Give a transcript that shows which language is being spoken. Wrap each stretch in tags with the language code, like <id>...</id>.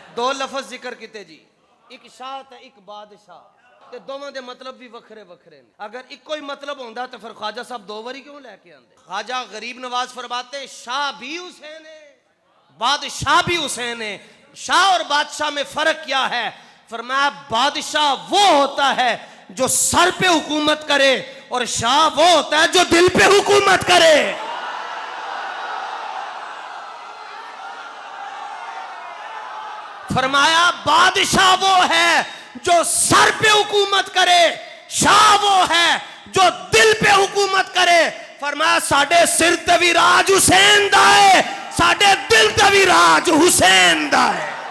<pa>دو لفظ ذکر کیتے جی, ایک شاہ تے ایک بادشاہ, تے دوواں دے مطلب بھی وکھرے وکھرے نے. اگر ایک کوئی مطلب ہوندا تو پھر خواجہ صاحب دو واری کیوں لے کے آندے؟</pa> <ur>خواجہ غریب نواز فرماتے ہیں شاہ بھی حسین ہے</ur> <pa>بادشاہ بھی حسین ہے.</pa> <ur>شاہ اور بادشاہ میں فرق کیا ہے؟ فرمایا بادشاہ وہ ہوتا ہے جو سر پہ حکومت کرے اور شاہ وہ ہوتا ہے جو دل پہ حکومت کرے. فرمایا بادشاہ وہ ہے جو سر پہ حکومت کرے, شاہ وہ ہے جو دل پہ حکومت کرے.</ur> <pa>فرمایا ساڈے سر تے وی راج حسین دا ہے, ساڈے دل تے وی راج حسین دا ہے.</pa>